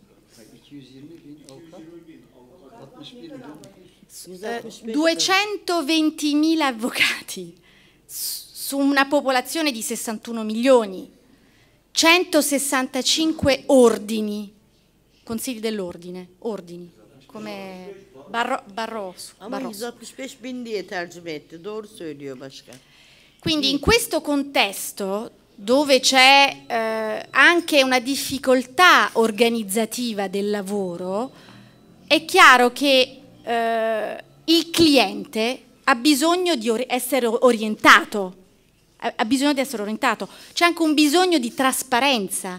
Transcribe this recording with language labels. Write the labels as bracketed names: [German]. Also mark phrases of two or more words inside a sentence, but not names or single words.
[Italian] 220.000 avvocati su una popolazione di 61 milioni, 165 ordini, consigli dell'ordine, ordini, come Barroso. [Turkish] Ama 165.000 diye tercüme etti. Doğru söylüyor başkan. [Italian] Quindi in questo contesto, dove c'è anche una difficoltà organizzativa del lavoro, è chiaro che il cliente ha bisogno di essere orientato, c'è anche un bisogno di trasparenza.